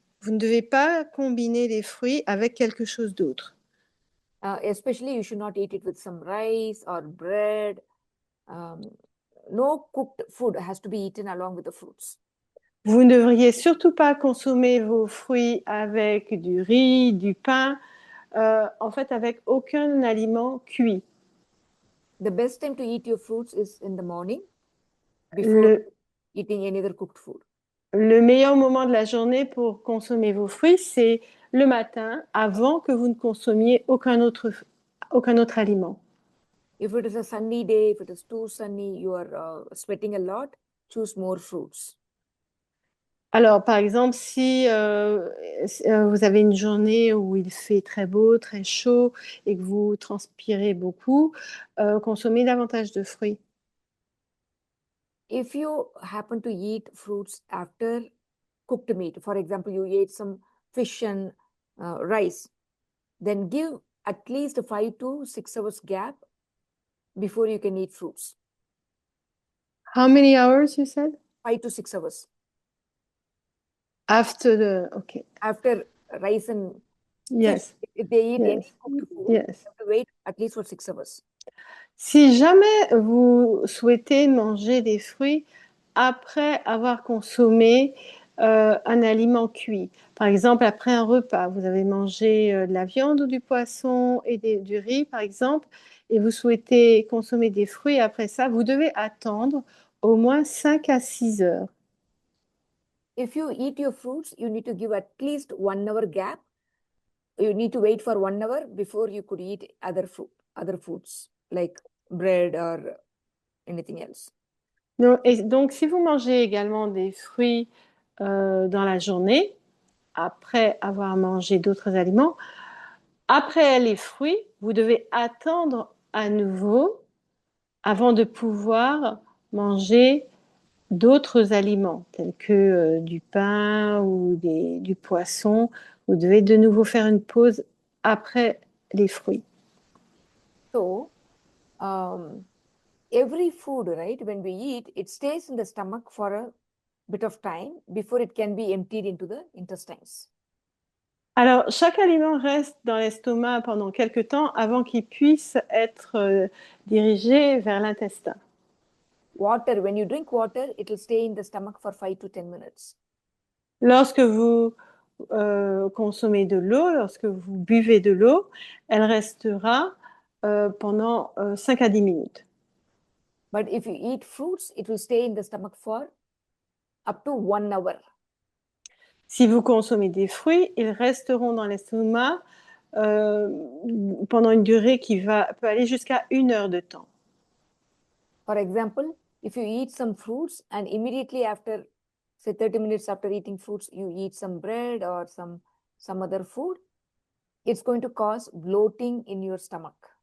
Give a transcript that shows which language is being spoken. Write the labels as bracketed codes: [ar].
[fr] Vous ne devez pas combiner les fruits avec quelque chose d'autre. [en] Especially, you should not eat it with some rice or bread. Um, no cooked food has to be eaten along with the fruits. [fr] Vous ne devriez surtout pas consommer vos fruits avec du riz, du pain, en fait avec aucun aliment cuit. [en] The best time to eat your fruits is in the morning before [fr] Le, [en] eating any other cooked food. [fr] le meilleur moment de la journée pour consommer vos fruits, c'est le matin, avant que vous ne consommiez aucun autre aliment. [en] If it is a sunny day, if it is too sunny, you are sweating a lot, choose more fruits. [fr] Alors, par exemple, si vous avez une journée où il fait très beau, très chaud et que vous transpirez beaucoup, consommez davantage de fruits. [en] If you happen to eat fruits after cooked meat, for example, you ate some fish and rice, then give at least a 5 to 6 hours gap before you can eat fruits. How many hours, you said? 5 to 6 hours. Okay. After rice and fish, Yes, if they eat any yes, cooked food, you yes. have to wait at least for 6 hours. [fr] Si jamais vous souhaitez manger des fruits après avoir consommé un aliment cuit, par exemple après un repas, vous avez mangé de la viande ou du poisson et du riz, par exemple, et vous souhaitez consommer des fruits après ça, vous devez attendre au moins 5 à 6 heures. [en] If you eat your fruits, you need to give at least 1 hour gap. You need to wait for 1 hour before you could eat other foods like bread or anything else. [fr] Donc, si vous mangez également des fruits dans la journée, après avoir mangé d'autres aliments, Après les fruits, vous devez attendre à nouveau avant de pouvoir manger d'autres aliments, tels que du pain ou du poisson. Vous devez de nouveau faire une pause après les fruits. [en] So, um, every food, right, when we eat, it stays in the stomach for a bit of time before it can be emptied into the intestines. [fr] Alors, chaque aliment reste dans l'estomac pendant quelque temps avant qu'il puisse être dirigé vers l'intestin. [en] Water, when you drink water, it will stay in the stomach for 5 to 10 minutes. [fr] Lorsque vous consommez de l'eau, lorsque vous buvez de l'eau, elle restera pendant 5 à 10 minutes. [en] But if you eat fruits, it will stay in the stomach for up to 1 hour. [fr] Si vous consommez des fruits, ils resteront dans l'estomac euh, pendant une durée qui peut aller jusqu'à 1 heure de temps. [en] For example, if you eat some fruits and immediately after, say 30 minutes after eating fruits, you eat some bread or some other food, it's going to cause bloating in your stomach.